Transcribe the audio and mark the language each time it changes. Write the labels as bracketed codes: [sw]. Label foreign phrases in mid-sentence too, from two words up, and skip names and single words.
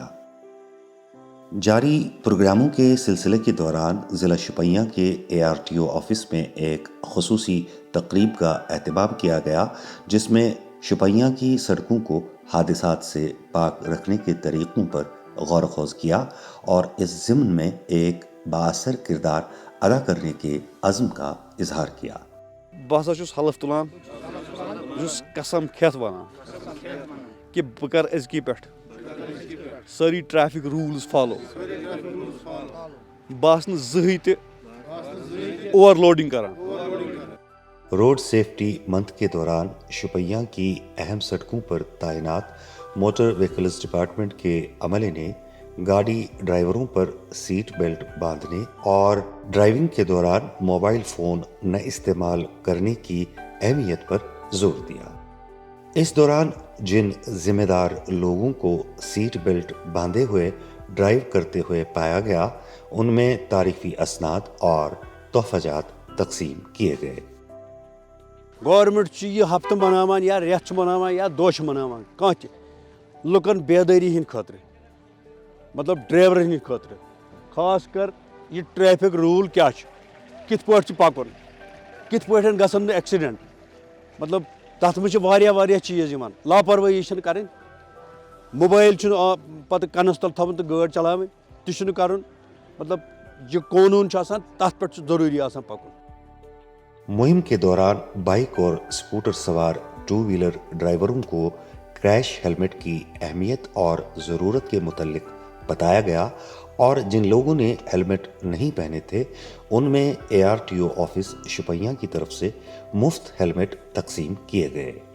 [ur] جاری پروگراموں کے سلسلے کے دوران ضلع شوپیاں کے ARTO آفس میں ایک خصوصی تقریب کا اہتمام کیا گیا، جس میں شوپیاں کی سڑکوں کو حادثات سے پاک رکھنے کے طریقوں پر غور و خوض کیا اور اس ضمن میں ایک بااثر کردار ادا کرنے کے عزم کا اظہار کیا۔ [ks] بہٕ ہسا چھُس حلف تُلان، بہٕ چھُس قسم کھٮ۪تھ ونان کہ بہٕ کرٕ أزکہِ پٮ۪ٹھ سٲری [en] traffic rules follow. [ks] بہٕ آسہٕ نہٕ زٕہٕنۍ تہِ [en] over loading [ks] کران۔ [en] road safety month [ur] کے دوران شوپیاں کی اہم سڑکوں پر تعینات [en] motor vehicles department [ur] کے عملے نے گاڑی ڈرائیوروں پر [en] seat belt [ur] باندھنے اور ڈرائیونگ کے دوران [en] mobile phone [ur] نہ استعمال کرنے کی اہمیت پر زور دیا۔ اس دوران جن ذمہ دار لوگوں کو [en] seat belt [ur] باندھے ہوئے ڈرائیو کرتے ہوئے پایا گیا، ان میں تعریفی اسناد اور تحفہ جات تقسیم کیے گئے۔ [ks] گورنمنٹ چھُ یہِ ہفتہٕ مناوان یا رٮ۪تھ چھُ مناوان یا دۄہ چھُ مناوان کانٛہہ تہِ لُکن بیدٲری ہٕنٛدۍ خٲطرٕ، مطلب ڈرایورن ہٕنٛدۍ خٲطرٕ، خاص کر یہِ [en] traffic rule [ks] کیٛاہ چھُ، کِتھ پٲٹھۍ چھُ پکُن، کِتھ پٲٹھۍ گژھن نہٕ ایکسیڈنٹ، مطلب تتھ منٛز چھِ واریاہ چیٖز یِوان۔ لاپروٲہی چھنہٕ کرٕنۍ، موبایل چھُنہٕ پتہٕ کنس تل تھاوُن تہٕ گٲڑۍ چلاوٕنۍ تہِ چھُنہٕ کرُن، مطلب یہِ قونوٗن چھُ آسان تتھ پٮ۪ٹھ چھُ ضروٗری آسان پکُن۔ [ur] مہم کے دوران بائک اور اسکوٹر سوار 2 ویلر ڈرائیوروں کو [en] crash helmet [ur] کی اہمیت اور ضرورت کے متعلق بتایا گیا اور جن لوگوں نے ہیلمٹ نہیں پہنے تھے ان میں ARTO آفس شوپیاں کی طرف سے مفت ہیلمٹ تقسیم کیے گئے۔